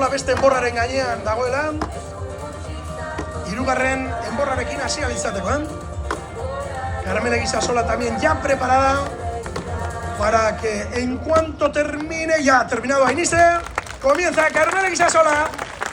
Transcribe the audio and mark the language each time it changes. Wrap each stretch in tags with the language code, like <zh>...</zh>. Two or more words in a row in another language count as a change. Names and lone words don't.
<eu>beste enborraren gainean dagoela, hirugarren enborrarekin hasi alizateko,</eu> <es>Karmelek Isasola también ya preparada para que en cuanto termine, ya terminado Ainize, comienza Karmelek Isasola.</es>